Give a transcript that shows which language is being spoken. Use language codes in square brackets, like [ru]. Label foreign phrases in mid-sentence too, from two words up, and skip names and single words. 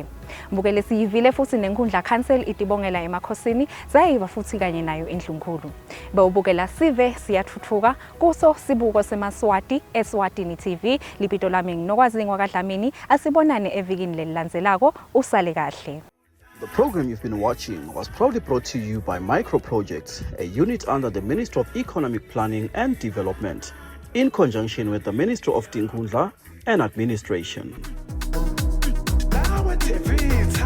[ss] Mbukele siyivile futhi nenkundla council itibongela emakhosini zayiva futhi kanye nayo indlunkulu. Bawubukela sive siyathuthuka kuso sibuko seMaswati eSwatini TV lipito lami nginokwaziwa kaDlamini asibonane evikini lelilandzelako usale kahle. [en] The program you've been watching was proudly brought to you by Micro Projects, a unit under the Ministry of Economic Planning and Development, in conjunction with the Ministry of Tinkhundla and Administration.